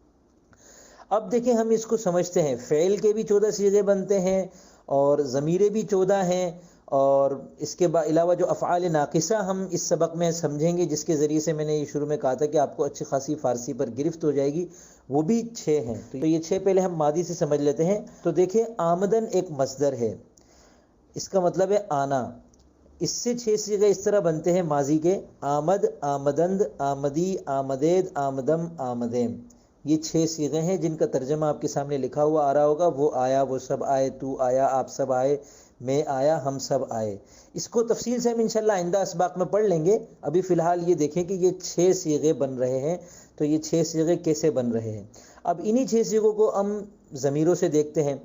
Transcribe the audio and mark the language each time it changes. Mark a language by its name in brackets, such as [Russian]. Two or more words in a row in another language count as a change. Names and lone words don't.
[Urdu] اب دیکھیں ہم اس کو سمجھتے ہیں۔ فعل کے بھی 14 صیغے بنتے ہیں اور ضمیریں بھی 14 ہیں، اور اس کے علاوہ جو افعال ناقصہ ہم اس سبق میں سمجھیں گے، جس کے ذریعے سے میں نے یہ شروع میں کہا تھا کہ آپ کو اچھی خاصی فارسی پر گرفت ہو جائے گی، وہ بھی 6 ہیں۔ تو یہ 6 پہلے ہم ماضی سے سمجھ لیتے ہیں۔ تو دیکھیں آمدن ایک مصدر ہے، اس کا مطلب ہے آنا۔ اس سے 6 صیغے اس طرح بنتے ہیں ماضی کے: [Persian] آمد، آمدند، آمدی، آمدید، آمدم، آمدیم۔ [Urdu] یہ 6 صیغے ہیں جن کا ترجمہ آپ کے سامنے لکھا ہوا آ رہا ہوگا: وہ آیا، وہ سب آئے، تو آیا، آپ سب آئے، میں آیا، ہم سب آئے۔ اس کو تفصیل سے ہم انشاءاللہ آئندہ اسباق میں پڑھ لیں گے۔ ابھی فی الحال یہ دیکھیں کہ یہ 6 صیغے بن رہے ہیں۔ تو یہ 6 صیغے کیسے بن رہے ہیں؟ اب انہی 6 صیغوں کو ہم ضمیروں سے دیکھتے ہیں۔